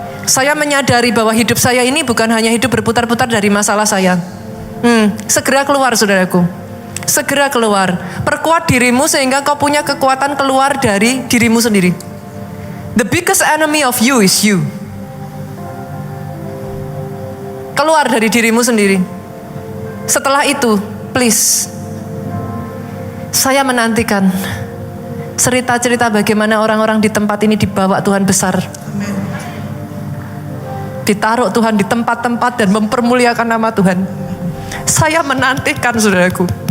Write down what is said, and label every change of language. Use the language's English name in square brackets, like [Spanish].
[Indonesian] Saya menyadari bahwa hidup saya ini bukan hanya hidup berputar-putar dari masalah saya. Segera keluar saudaraku, segera keluar. Perkuat dirimu sehingga kau punya kekuatan keluar dari dirimu sendiri. [English] The biggest enemy of you is you. [Indonesian] Keluar dari dirimu sendiri. Setelah itu, please, saya menantikan cerita-cerita bagaimana orang-orang di tempat ini dibawa Tuhan besar. Ditaruh Tuhan di tempat-tempat dan mempermuliakan nama Tuhan. Saya menantikan saudaraku.